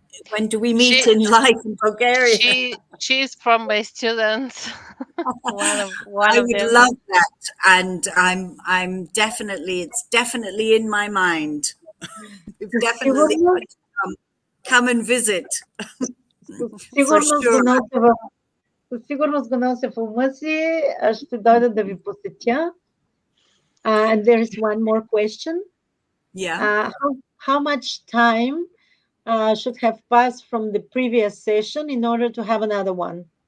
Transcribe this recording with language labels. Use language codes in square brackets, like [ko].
[en] When do we meet in life in Bulgaria? She's from my students. one of I would them. love that, and I'm definitely, it's definitely in my mind. We've definitely got to come and visit. For sure. [bg] Със сигурност го нося в ума си. Ще дойда да ви посетя. [en] And there is one more question. Yeah. How much time should have passed from the previous session in order to have another one?